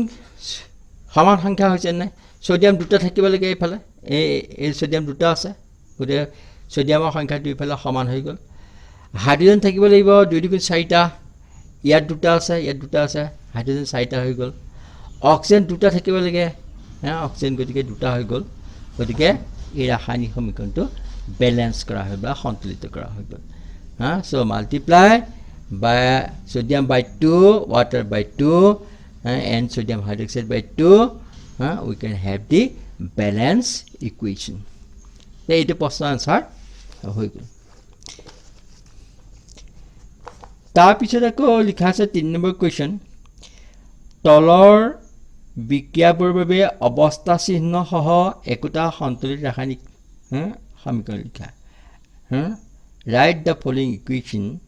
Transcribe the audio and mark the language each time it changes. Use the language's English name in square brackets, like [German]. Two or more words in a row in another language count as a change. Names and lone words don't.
[Assamese] সমান সংখ্যা হৈছে নাই সোডিয়াম দুটা থাকিব লাগে এইফালে এই সোডিয়াম দুটা আছে গতে সোডিয়ামৰ সংখ্যা দুইফালে সমান হৈ গল হাইড্ৰোজেন থাকিব লাগিব 2 দুগুণ 4টা ইয়াত দুটা আছে হাইড্ৰোজেন 4টা হৈ গল অক্সিজেন দুটা থাকিব লাগে অক্সিজেন গতিকে দুটা হৈ গল গতিকে এই ৰাসায়নিক সমীকৰণটো [Hindi] बैलेंस करा है बा संतुलित करा है हां [English] so multiply by sodium by 2 water by 2 and sodium hydroxide by 2 we can have the balance equation so it is answer [Assamese] হৈ গল তাৰ পিছত আকৌ লিখা আছে 3 নম্বৰ question তলৰ বিক্রিয়াবোৰ বাবে অৱস্থা চিহ্ন সহ একোটা সন্তুলিত ৰাসায়নিক সমীকৰণ লিখা [English] write the following equation